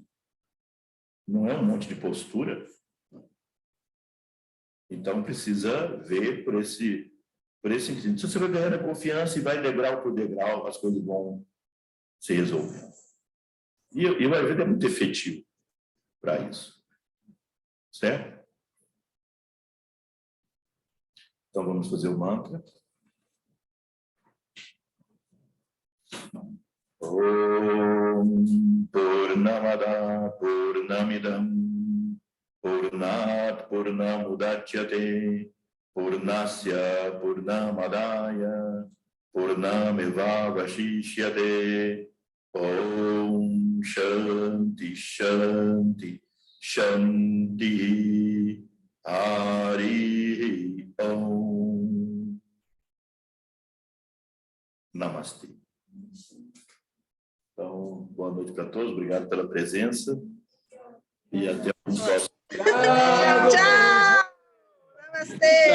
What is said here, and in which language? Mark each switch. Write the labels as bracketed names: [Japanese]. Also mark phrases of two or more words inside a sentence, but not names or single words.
[Portuguese] Não é um monte de postura. Então, precisa ver por esse sentido. Se você vai ganhando a confiança e vai degrau por degrau, as coisas vão se resolvendo. E o Ayurveda é muito efetivo para isso. Certo? Então, vamos fazer o mantra. [Sanskrit] ॐ पूर्णमदः पूर्णमिदं पूर्णात् पूर्णमुदच्यते पूर्णस्य पूर्णमादाय पूर्णमेव वशिष्यते ॐ शान्तिः शान्तिः शान्तिः हरि ॐ नमस्ते. [Portuguese] Então, boa noite para todos, obrigado pela presença e até o próximo. Tchau, tchau! Namastê!